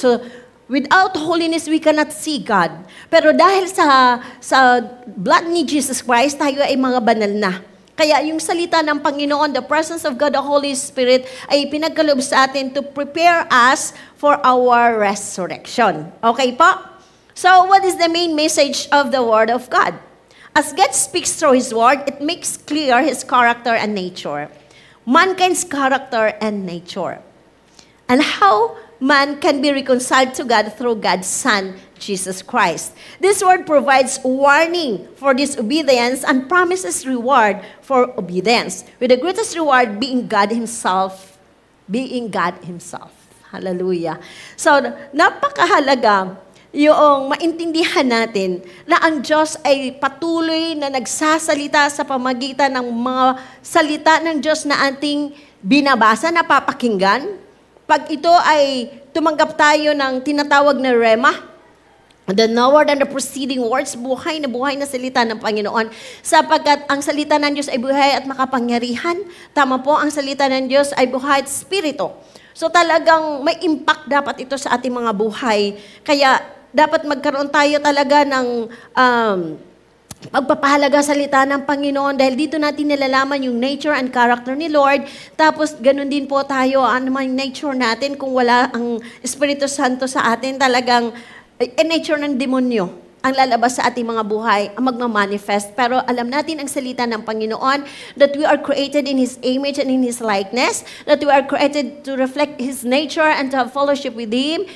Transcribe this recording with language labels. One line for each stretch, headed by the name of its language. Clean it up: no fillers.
English: So, without holiness, we cannot see God.
Filipino: Pero dahil sa blood ni Jesus Christ, tayo ay mga banal na. Kaya yung salita ng Panginoon,
English: the presence of God, the Holy Spirit,
Filipino: ay pinagkaloob sa atin
English: to prepare us for our resurrection.
Filipino: Okay po?
English: So, what is the main message of the Word of God? As God speaks through His Word, it makes clear His character and nature. Mankind's character and nature. And how man can be reconciled to God through God's Son, Jesus Christ. This word provides warning for disobedience and promises reward for obedience, with the greatest reward being God Himself. Being God Himself. Hallelujah.
Filipino: So, napakahalaga yung maintindihan natin na ang Diyos ay patuloy na nagsasalita sa pamagitan ng mga salita ng Diyos na ating binabasa, napapakinggan. Pag ito ay tumanggap tayo ng tinatawag na rema,
English: the knowledge and the proceeding words,
Filipino: buhay na salita ng Panginoon. Sapagkat ang salita ng Diyos ay buhay at makapangyarihan. Tama po, ang salita ng Diyos ay buhay at spirito. So talagang may impact dapat ito sa ating mga buhay. Kaya dapat magkaroon tayo talaga ng pagpapahalaga sa salita ng Panginoon dahil dito natin nilalaman yung nature and character ni Lord. Tapos ganun din po tayo, ano man yung nature natin kung wala ang Espiritu Santo sa atin, talagang nature ng demonyo ang lalabas sa ating mga buhay, ang magmamanifest. Pero alam natin ang salita ng Panginoon
English: that we are created in His image and in His likeness, that we are created to reflect His nature and to have fellowship with Him.